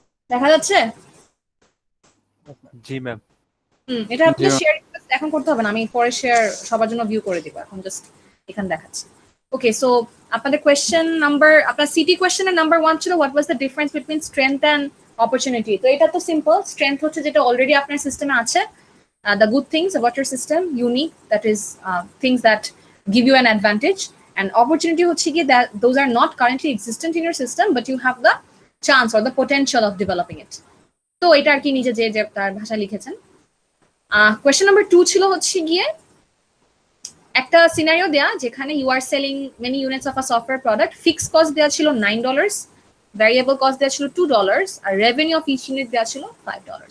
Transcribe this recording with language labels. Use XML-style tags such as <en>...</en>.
<bn>দেখা যাচ্ছে? জি ম্যাম। এটা জি আপনাদের শেয়ার এখন করতে হবে না, আমি পরে শেয়ার সবার জন্য ভিউ করে দিব, এখন জাস্ট এখানে দেখাচ্ছি। ওকে, সো আপনাদের কোয়েশ্চেন নাম্বার, আপনার সিটি কোয়েশ্চেনের নাম্বার 1 ছিল</bn> <en>What was the difference between strength and opportunity.</en> <bn>তো এটা তো সিম্পল, স্ট্রেংথ হচ্ছে যেটা অলরেডি আপনার সিস্টেমে আছে,</bn> <en>the good things about your system, unique, that is things that give you an advantage, and opportunity হচ্ছে কি that those are not currently existent in your system but you have the chance or the potential of developing it.</en> <bn>তো এটা আর কি নিজে যে তার ভাষা লিখেছেন। কোয়েশ্চেন নাম্বার 2 ছিল হচ্ছে গিয়ে একটা সিনারিও দেয়া যেখানে</bn> <en>you are selling many units of a software product,</en> <bn>fix cost দেওয়া ছিল $9, ভ্যারিয়েবল কস্ট দেওয়া ছিল $2, আর রেভিনিউ অফ ইচ ইউনিট দেওয়া ছিল $5।</bn>